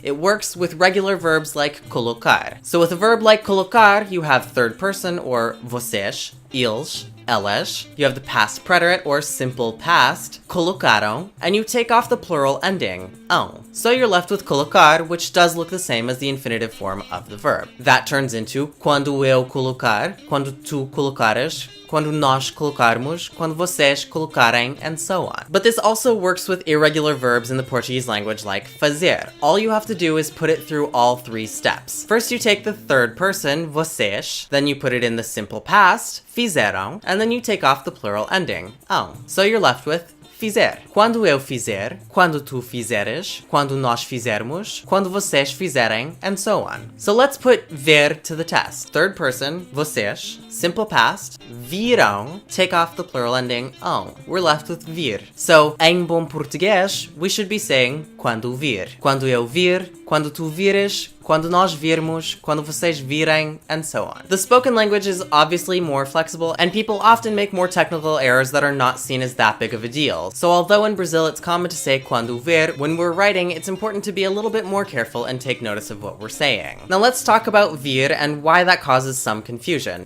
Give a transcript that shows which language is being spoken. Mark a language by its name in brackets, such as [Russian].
[English] It works with regular verbs like colocar. So with a verb like colocar, you have third person or vocês, eles, elas, you have the past preterite or simple past, colocaram, and you take off the plural ending, ão. So you're left with colocar, which does look the same as the infinitive form of the verb. That turns into [Portuguese] quando eu colocar, quando tu colocares, quando nós colocarmos, quando vocês colocarem, [English] and so on. But this also works with irregular verbs in the Portuguese language like fazer. All you have to do is put it through all three steps. First you take the third person, vocês, then you put it in the simple past, fizeram, and then you take off the plural ending, ão. So you're left with fizer. [Portuguese] Quando eu fizer, quando tu fizeres, quando nós fizermos, quando vocês fizerem, [English] and so on. So let's put ver to the test. Third person, vocês, simple past, virão, take off the plural ending, ão. We're left with vir. So, [Portuguese] em bom português, [English] we should be saying [Portuguese] quando vir. Quando eu vir, quando tu vires, quando nós virmos, quando vocês virem, [English] and so on. The spoken language is obviously more flexible, and people often make more technical errors that are not seen as that big of a deal. So although in Brazil it's common to say quando ver, when we're writing, it's important to be a little bit more careful and take notice of what we're saying. Now let's talk about vir and why that causes some confusion.